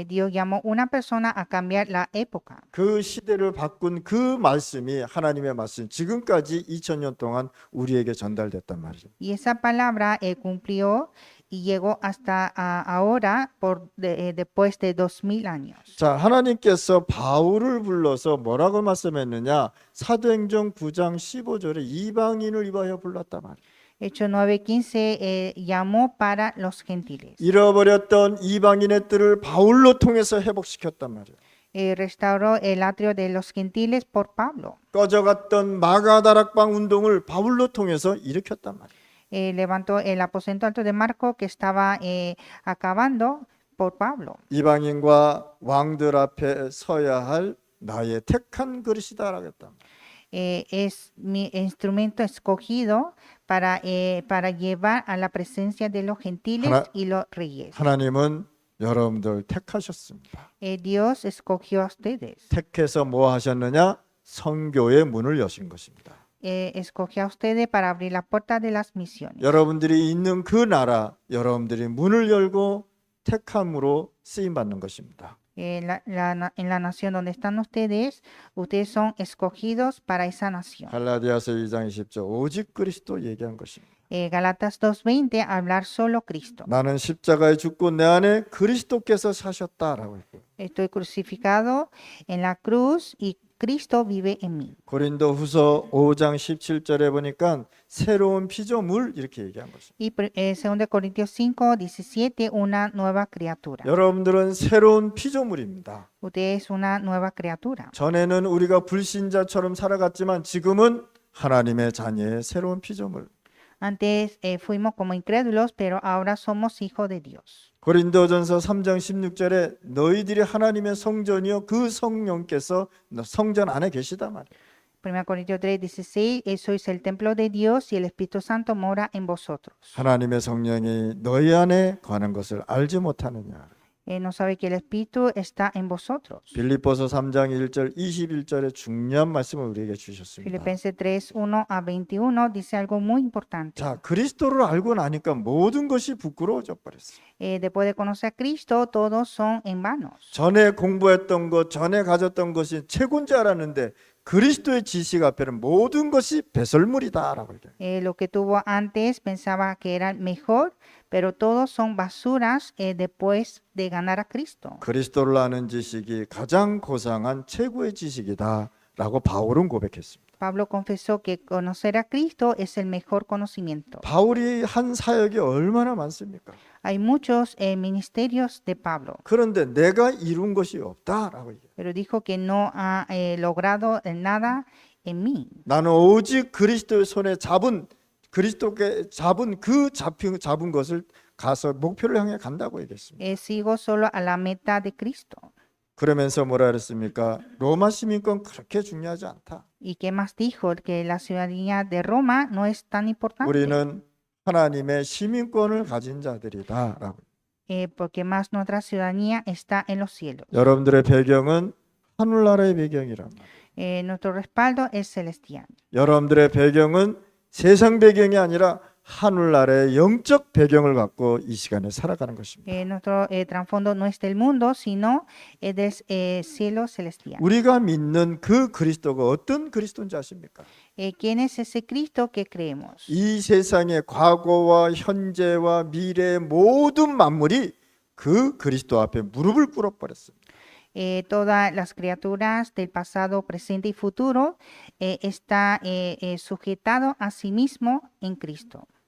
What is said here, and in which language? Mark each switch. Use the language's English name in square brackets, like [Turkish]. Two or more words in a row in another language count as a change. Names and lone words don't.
[Spanish] Dios llamó una persona a cambiar la época. [Korean] 그 시대를 바꾼 그 말씀이 하나님의 말씀 지금까지 2000년 동안 우리에게 전달됐단 말이죠. [Spanish] Y esa palabra cumplió y llegó hasta ahora después de 2000 años. [Korean] 자, 하나님께서 바울을 불러서 뭐라고 말씀했느냐? 사도행전 9장 15절에 이방인을 위하여 불렀단 말이에요. [Spanish] Hechos 9:15 llamó para los gentiles. [Korean] 잃어버렸던 이방인의 뜰을 바울로 통해서 회복시켰단 말이에요. [Spanish] Restauró el atrio de los gentiles por Pablo. [Korean] 꺼져갔던 마가다락방 운동을 바울로 통해서 일으켰단 말이에요. [Spanish] Levantó el aposento alto de Marco que estaba acabando por Pablo. [Korean] 이방인과 왕들 앞에 서야 할 나의 택한 그릇이다라고 했다. [Spanish] Es mi instrumento escogido para llevar a la presencia de los gentiles y los reyes. [Korean] 하나님은 여러분들 택하셨습니다. [Spanish] Dios escogió a ustedes. [Korean] 택해서 뭐 하셨느냐? 선교의 문을 여신 것입니다. [Spanish] Escogió a ustedes para abrir la puerta de las misiones. [Korean] 여러분들이 있는 그 나라, 여러분들이 문을 열고 택함으로 쓰임 받는 것입니다. [Spanish] En la nación donde están ustedes son escogidos para esa nación. [Korean] 갈라디아서 2장 20절 오직 그리스도 얘기한 것입니다. [Spanish] Galatas 2:20 hablar solo Cristo. [Korean] 나는 십자가에 죽고 내 안에 그리스도께서 사셨다라고 했고요. [Spanish] Estoy crucificado en la cruz y Cristo vive en mí. [Korean] 고린도후서 5장 17절에 보니까 새로운 피조물 이렇게 얘기한 것입니다. [Spanish] Y 2 Corintios 5:17 una nueva criatura. [Korean] 여러분들은 새로운 피조물입니다. [Spanish] Usted es una nueva criatura. [Korean] 전에는 우리가 불신자처럼 살아갔지만 지금은 하나님의 자녀의 새로운 피조물. [Spanish] Antes fuimos como incrédulos, pero ahora somos hijos de Dios. [Korean] 고린도전서 3장 16절에 너희들이 하나님의 성전이요 그 성령께서 성전 안에 계시다 말이에요. [Spanish] 1 Corintios 3:16 sois el templo de Dios y el Espíritu Santo mora en vosotros. [Korean] 하나님의 성령이 너희 안에 거하는 것을 알지 못하느냐. [Spanish] No sabe que el Espíritu está en vosotros. [Korean] 빌립보서 3장 1절 21절에 중요한 말씀을 우리에게 주셨습니다. [Spanish] Filipenses 3:1-21 dice algo muy importante. [Korean] 자, 그리스도를 알고 나니까 모든 것이 부끄러워져 버렸어요. [Spanish] Después de conocer a Cristo, todos son en vanos. [Korean] 전에 공부했던 것, 전에 가졌던 것이 최고인 줄 알았는데 그리스도의 지식 앞에는 모든 것이 배설물이다라고 얘기해요. [Spanish] Lo que tuvo antes pensaba que era mejor, pero todos son basuras después de ganar a Cristo. [Korean] 그리스도를 아는 지식이 가장 고상한 최고의 지식이다라고 바울은 고백했습니다. [Spanish] Pablo confesó que conocer a Cristo es el mejor conocimiento. [Korean] 바울이 한 사역이 얼마나 많습니까? [Spanish] Hay muchos ministerios de Pablo, [Korean] 그런데 내가 이룬 것이 없다라고 얘기해요. [Spanish] pero dijo que no ha logrado nada en mí. [Korean] 나는 오직 그리스도의 손에 그리스도께 잡은 잡은 것을 가서 목표를 향해 간다고 얘기했습니다. [Spanish] Sigo solo a la meta de Cristo. [Korean] 그러면서 뭐라 그랬습니까? 로마 시민권 그렇게 중요하지 않다. [Spanish] ¿Y qué más dijo? Que la ciudadanía de Roma no es tan importante. [Korean] 우리는 하나님의 시민권을 가진 자들이다라고. [Spanish] Porque más nuestra ciudadanía está en los cielos. [Korean] 여러분들의 배경은 하늘나라의 배경이란 말이에요. [Spanish] Nuestro respaldo es celestial. [Korean] 여러분들의 배경은 세상 배경이 아니라 하늘나라의 영적 배경을 갖고 이 시간에 살아가는 것입니다. [Spanish] Nuestro trasfondo no es del mundo, sino es del cielo celestial. [Korean] 우리가 믿는 그 그리스도가 어떤 그리스도인지 아십니까? [Spanish] ¿Quién es ese Cristo que creemos? [Korean] 이 세상의 과거와 현재와 미래의 모든 만물이 그 그리스도 앞에 무릎을 꿇어버렸습니다. [Spanish] Todas las criaturas del pasado, presente y futuro está sujetado a sí mismo en Cristo.